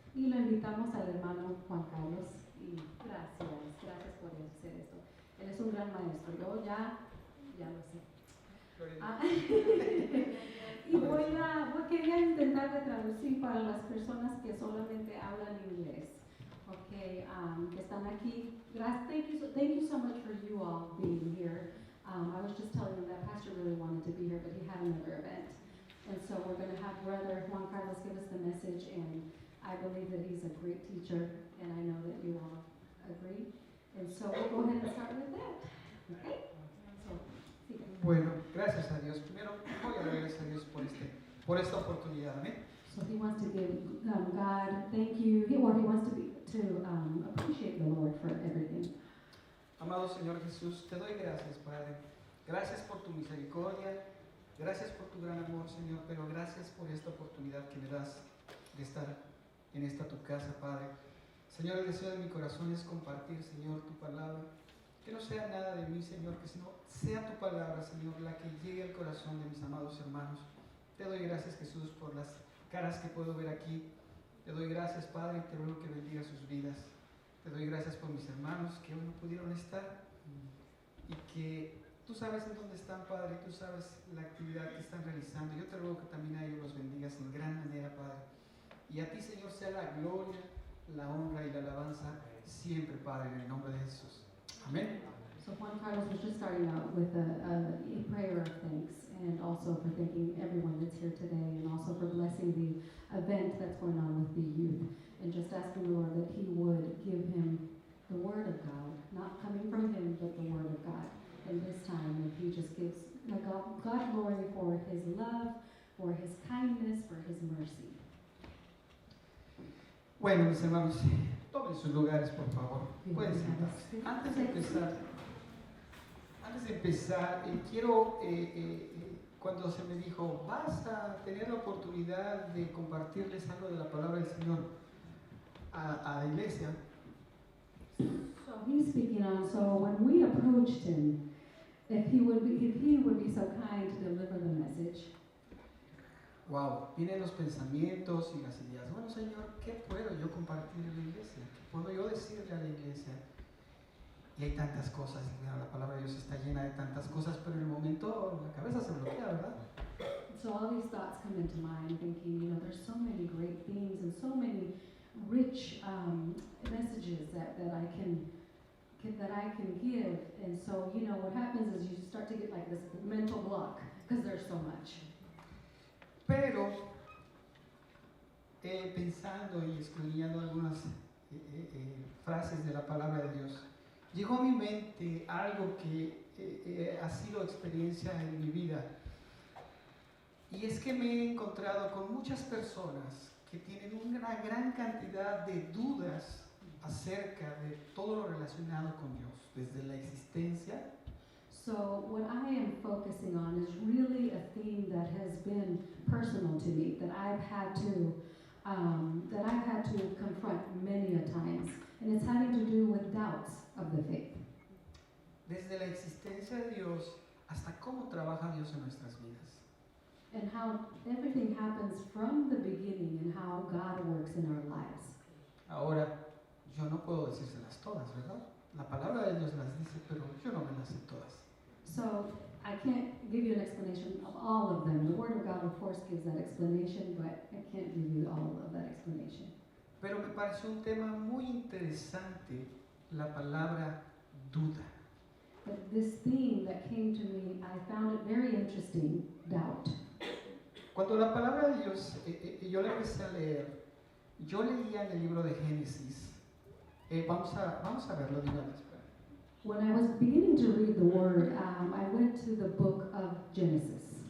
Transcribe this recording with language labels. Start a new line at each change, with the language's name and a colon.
Spanish: Y lo invitamos al hermano Juan Carlos, y gracias por hacer esto. Él es un gran maestro, yo ya lo sé. Y quería intentar de traducir para las personas que solamente hablan inglés. Okay, que están aquí.
English: Thank you so much for you all being here. I was just telling them that Pastor really wanted to be here, but he had another event. And so we're going to have Brother Juan Carlos give us the message, and I believe that he's a great teacher, and I know that you all agree. And so we'll go ahead and start with that. Okay? So,
Spanish: sigue. Bueno, gracias a Dios. Primero voy a dar gracias a Dios por esta oportunidad. Amén.
English: So he wants to give God thank you, or he wants to appreciate the Lord for everything.
Spanish: Amado Señor Jesús, te doy gracias, Padre. Gracias por tu misericordia, gracias por tu gran amor, Señor, pero gracias por esta oportunidad que me das de estar en esta tu casa, Padre. Señor, el deseo de mi corazón es compartir, Señor, tu palabra. Que no sea nada de mí, Señor, que sino sea tu palabra, Señor, la que llegue al corazón de mis amados hermanos. Te doy gracias, Jesús, por las caras que puedo ver aquí. Te doy gracias, Padre, y te ruego que bendiga sus vidas. Te doy gracias por mis hermanos que hoy no pudieron estar y que tú sabes en dónde están, Padre, y tú sabes la actividad que están realizando. Yo te ruego que también a ellos los bendigas en gran manera, Padre. Y a ti, Señor, sea la gloria, la honra y la alabanza siempre, Padre, en el nombre de Jesús. Amén.
English: So Juan Carlos was just starting out with a prayer of thanks, and also for thanking everyone that's here today, and also for blessing the event that's going on with the youth, and just asking the Lord that he would give him the word of God, not coming from him, but the word of God in this time. And he just gives God glory for his love, for his kindness, for his mercy.
Spanish: Bueno, mis hermanos, tomen sus lugares, por favor. Pueden sentarse. Antes de empezar, quiero, cuando se me dijo, vas a tener la oportunidad de compartirles algo de la palabra del Señor a la iglesia.
English: So he's speaking on, so when we approached him, if he would be so kind to deliver the message.
Spanish: Wow, vienen los pensamientos y las ideas. Bueno, Señor, ¿qué puedo yo compartir en la iglesia? ¿Qué puedo yo decirle a la iglesia? Y hay tantas cosas, la palabra de Dios está llena de tantas cosas, pero en el momento la cabeza se bloquea, ¿verdad?
English: So all these thoughts come into mind, thinking, there's so many great things and so many rich messages that I can give, and so what happens is you start to get like this mental block because there's so much.
Spanish: Pero pensando y escudriñando algunas frases de la palabra de Dios, llegó a mi mente algo que ha sido experiencia en mi vida, y es que me he encontrado con muchas personas que tienen una gran cantidad de dudas acerca de todo lo relacionado con Dios, desde la existencia.
English: So what I am focusing on is really a theme that has been personal to me, that I've had to confront many a times, and it's having to do with doubts of the faith.
Spanish: Desde la existencia de Dios hasta cómo trabaja Dios en nuestras vidas.
English: And how everything happens from the beginning and how God works in our lives.
Spanish: Ahora, yo no puedo decírselas todas, ¿verdad? La palabra de Dios las dice, pero yo no me las sé todas.
English: So I can't give you an explanation of all of them. The Word of God, of course, gives that explanation, but I can't give you all of that explanation.
Spanish: Pero me pareció un tema muy interesante la palabra duda.
English: But this theme that came to me, I found it very interesting, doubt.
Spanish: Cuando la palabra de Dios, yo la empecé a leer, yo leía en el libro de Génesis. Vamos a verlo de una vez.
English: When I was beginning to read the Word, I went to the book of Genesis.